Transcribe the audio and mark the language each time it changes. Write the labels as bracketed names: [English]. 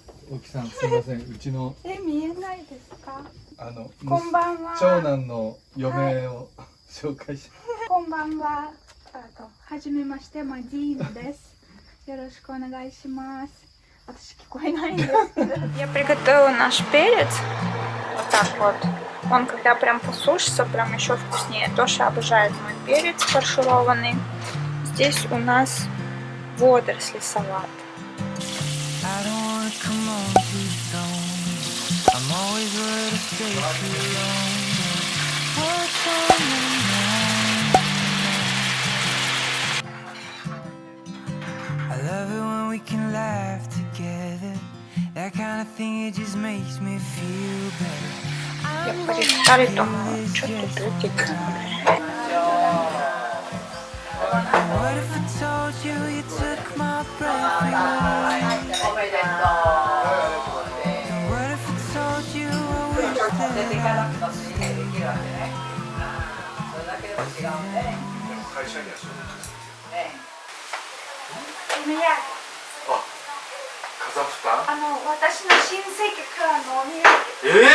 [Japanese] 大木さんすみません、うちの見えないですか？こんばんは。長男の嫁を紹介します。こんばんは。はじめまして、マディーヌです。よろしくお願いします。私聞こえないんですけど。 [Russian] Я приготовила наш перец. Вот так вот. Он когда прям посушится, прям еще вкуснее. Тоша обожает мой перец фаршированный. Здесь у нас водоросли салат. [English] I love it when we can laugh together. That kind of thing, it just makes me feel better. [Japanese] やっぱり2人ともちょっと出てくる。 [English] What if I told you you took my breath away? [Japanese] おめでと [English] And what if I told you I wish [Japanese] う。出てい [English] that [Japanese] かなくてもすぐできるわけね。それだけでも違うね。会社には所属。ね。あ、カザフスタン。私の親戚からのお土産。